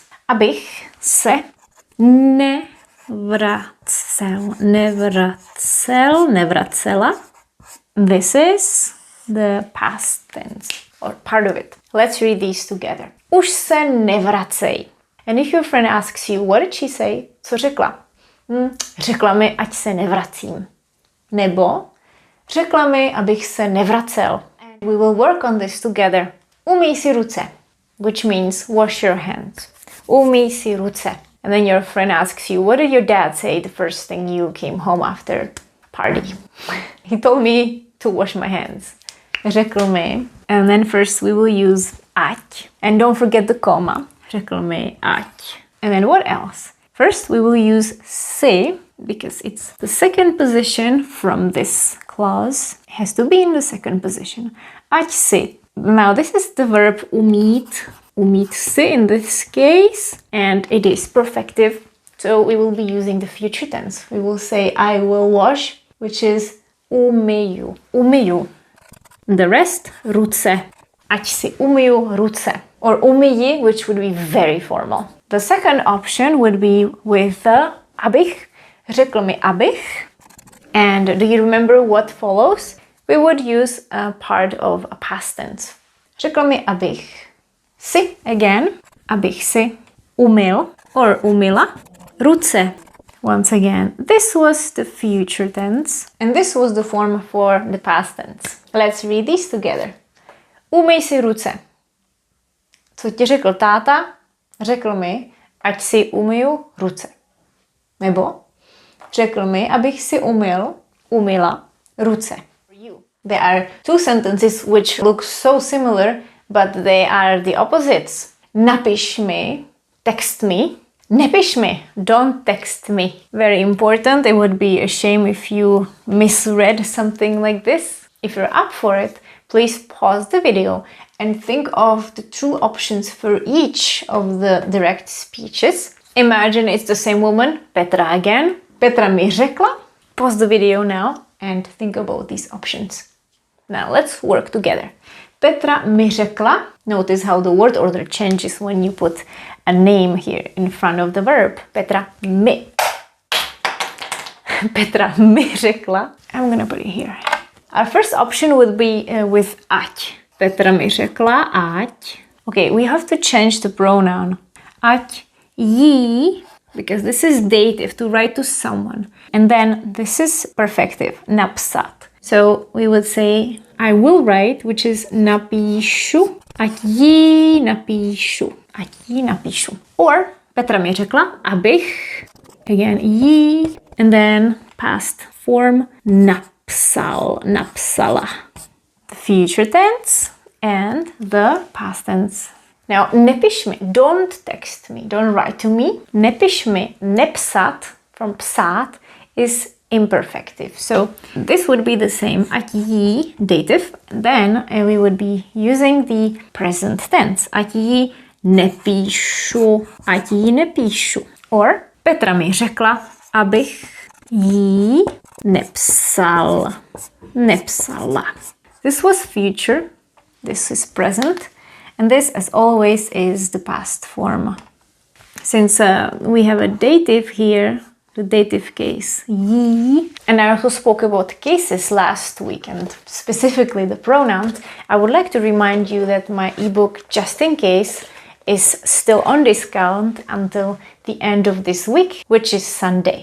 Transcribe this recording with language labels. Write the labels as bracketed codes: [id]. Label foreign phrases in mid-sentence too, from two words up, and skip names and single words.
[cs] Abych se nevracela. [en] This is the past tense, or part of it. Let's read these together. [cs] Už se nevracej. [en] And if your friend asks you, what did she say? [cs] Co řekla? Řekla mi, ať se nevracím. Nebo řekla mi, abych se nevracel. [en] And we will work on this together. [cs] Umyj si ruce, [en] which means wash your hands. [cs] Umyj si ruce. [en] And then your friend asks you, what did your dad say the first thing you came home after party? He told me to wash my hands. [cs] Řekl mi. [en] And then first we will use ať. And don't forget the comma. [cs] Řekl mi ať. [en] And then what else? First we will use si, because it's the second position from this clause. It has to be in the second position. [cs] Ať si. [en] Now this is the verb umít. [cs] Umít si [en] in this case. And it is perfective. So we will be using the future tense. We will say I will wash, which is umyju. Umyju. The rest, [cs] ruce. Ať si umyju ruce. [en] Or umyji, which would be very formal. The second option would be with abych. [cs] Řekl mi abych. [en] And do you remember what follows? We would use a part of a past tense. [cs] Řekl mi abych. Si again. Abych si umyl or umyla ruce. [en] Once again, this was the future tense. And this was the form for the past tense. Let's read these together. [cs] Umyj si ruce. Co ti řekl táta? Řekl mi, ať si umyju ruce. Nebo řekl mi, abych si umyla ruce. [en] There are two sentences which look so similar, but they are the opposites. [cs] Napiš mi, [en] text me. [cs] Nepiš mi, [en] don't text me. Very important. It would be a shame if you misread something like this. If you're up for it, please pause the video and think of the true options for each of the direct speeches. Imagine it's the same woman, Petra again. [cs] Petra mi řekla. [en] Pause the video now and think about these options. Now let's work together. [cs] Petra mi řekla. [en] Notice how the word order changes when you put a name here in front of the verb. [cs] Petra mi. Petra mi řekla. [en] I'm gonna put it here. Our first option would be with ať. [cs] Petra mi řekla ať. [en] Okay, we have to change the pronoun. [cs] Ať jí, [en] because this is dative, to write to someone. And then this is perfective, napsat. So we would say I will write, which is napíšu. [cs] Ať jí napíšu. Ať jí napíšu. Or Petra mi řekla, abych, [en] again jí, and then past form [cs] napsal, napsala. [en] The future tense and the past tense. Now, [cs] nepiš mi, [en] don't text me, don't write to me. [cs] Nepiš mi, nepsat, [en] from psát, is imperfective. So this would be the same, [cs] ať jí, [en] dative. Then we would be using the present tense. [cs] Ať jí nepíšu, ať jí nepíšu. Or Petra mi řekla, abych jí nepsal, nepsala. [en] This was future, this is present, and this, as always, is the past form. Since we have a dative here, the dative case jí, and I also spoke about cases last week, and specifically the pronouns, I would like to remind you that my ebook, Just in Case, is still on discount until the end of this week, which is Sunday.